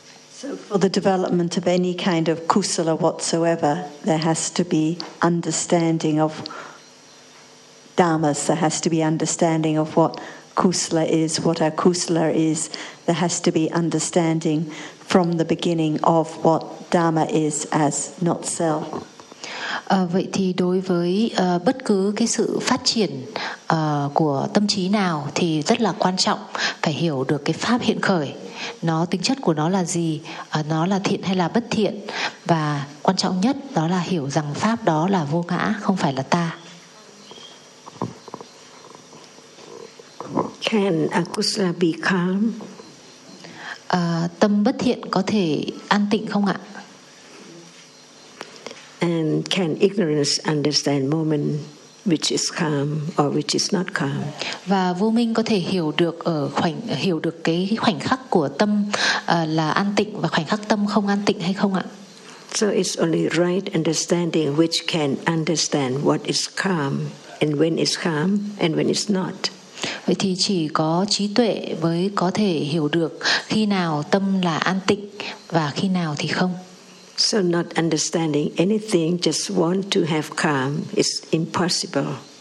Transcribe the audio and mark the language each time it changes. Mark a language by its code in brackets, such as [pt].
[en] So for the development of any kind of kusala whatsoever, there has to be understanding of dhammas, there has to be understanding of what kusala is, what a kusala is, there has to be understanding from the beginning of what dhamma is as not self. [vi] Vậy thì đối với bất cứ cái sự phát triển của tâm trí nào thì rất là quan trọng phải hiểu được cái pháp hiện khởi, nó tính chất của nó là gì, nó là thiện hay là bất thiện, và quan trọng nhất đó là hiểu rằng pháp đó là vô ngã, không phải là ta. [en] Can akusala be calm? [vi] Tâm bất thiện có thể an tịnh không ạ? [en] And can ignorance understand moment which is calm or which is not calm. [vi] Và vô minh có thể hiểu được ở khoảnh hiểu được cái khoảnh khắc của tâm là an tịnh và khoảnh khắc tâm không an tịnh hay không ạ? [en] So it's only right understanding which can understand what is calm and when it's calm and when it's not. [vi] Vậy thì chỉ có trí tuệ mới có thể hiểu được khi nào tâm là an tịnh và khi nào thì không. [en] So not understanding anything, just want to have calm, is impossible.